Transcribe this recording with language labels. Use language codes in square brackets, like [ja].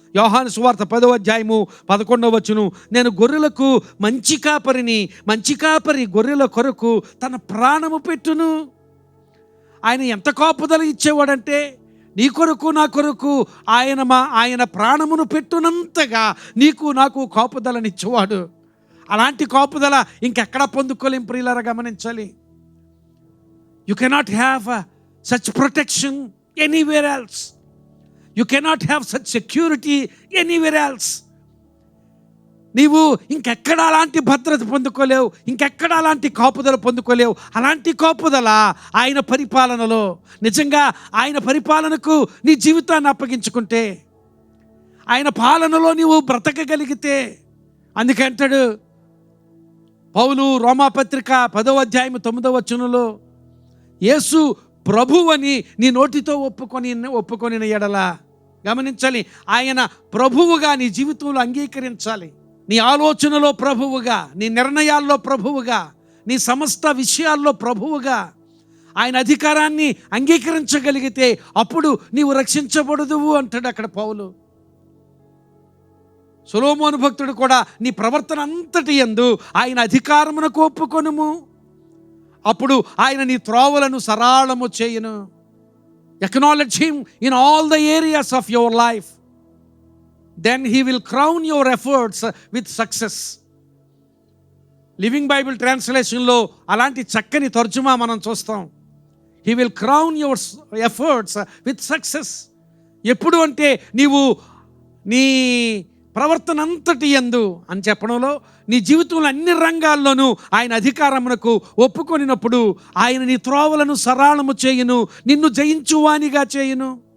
[te] యోహాను సువార్త 10వ అధ్యాయము 11వ వచనం, నేను గొర్రెలకు మంచి కాపరిని, మంచి కాపరి గొర్రెల కొరకు తన ప్రాణము పెట్టును. ఆయన ఎంత కాపుదల ఇచ్చేవాడంటే, నీ కొరకు నా కొరకు ఆయన ప్రాణమును పెట్టునంతగా నీకు నాకు కాపుదలనిచ్చేవాడు. అలాంటి కాపుదల ఇంకెక్కడా పొందుకోలేం. ప్రియులారా, గమనించాలి. [en] You cannot have such protection anywhere else. You cannot have such security anywhere else. [te] నీవు ఇంకెక్కడ అలాంటి భద్రత పొందుకోలేవు, ఇంకెక్కడ అలాంటి కాపుదల పొందుకోలేవు. అలాంటి కాపుదల ఆయన పరిపాలనలో. నిజంగా ఆయన పరిపాలనకు నీ జీవితాన్ని అప్పగించుకుంటే, ఆయన పాలనలో నీవు బ్రతకగలిగితే. అందుకే అంటాడు పౌలు రోమాపత్రిక 10వ అధ్యాయం 9వ వచనంలో, యేసు ప్రభువని నీ నోటితో ఒప్పుకొని ఎడల. గమనించాలి, ఆయన ప్రభువుగా నీ జీవితంలో అంగీకరించాలి. నీ ఆలోచనలో ప్రభువుగా, నీ నిర్ణయాల్లో ప్రభువుగా, నీ సమస్త విషయాల్లో ప్రభువుగా ఆయన అధికారాన్ని అంగీకరించగలిగితే అప్పుడు నీవు రక్షించబడదువు అంటాడు అక్కడ పౌలు. సొలొమోను భక్తుడు కూడా, నీ ప్రవర్తన అంతటి యందు ఆయన అధికారమునకు ఒప్పుకొనుము, అప్పుడు ఆయన నీ త్రోవలను సరళము చేయును. [en] Acknowledge him in all the areas of your life. Then he will crown your efforts with success. [te] Living Bible ట్రాన్స్లేషన్లో అలాంటి చక్కని తర్జుమా మనం చూస్తాం. [en] He will crown your efforts with success. [te] ఎప్పుడు అంటే నీవు నీ ప్రవర్తన అంతటి యందు అని చెప్పడంలో, నీ జీవితంలో అన్ని రంగాల్లోనూ ఆయన అధికారమునకు ఒప్పుకొనినప్పుడు ఆయన నీ త్రోవలను సరళము చేయును, నిన్ను జయించువానిగా చేయును.